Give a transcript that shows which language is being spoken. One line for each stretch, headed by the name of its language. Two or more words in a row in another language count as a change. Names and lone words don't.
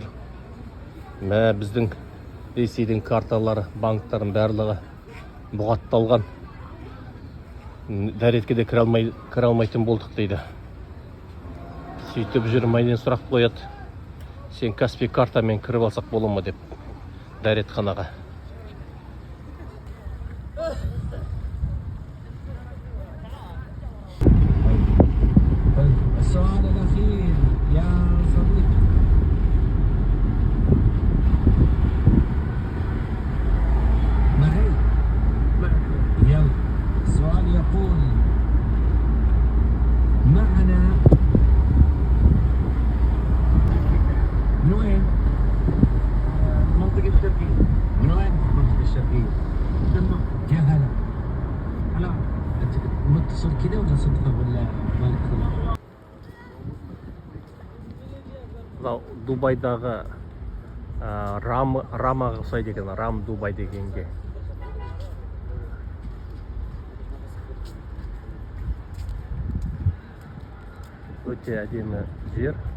Kazakh: Мә біздің Ресейдің карталары, банктарын барлығы бұғатталған. Дәретке де кіре алмайтын болдық дейді. Сөйтіп жүр, менен сұрақ қояды. Сен Каспий картамен кіріп алсақ бола ма деп дәретханаға.
Arabic: السؤال الأخير يا صديقي معي يلا السؤال يقول معنا من وين؟ المنطقة الشرقية. من وين المنطقة الشرقية؟ دمام. يا هلا هلا أنت متصل كذا ولا صدفة ولا مالك خلاص؟
Kazakh: Дубайдағы рамаға ұқсайды екен, рам Дубай дегенге. Өте әдемі жер.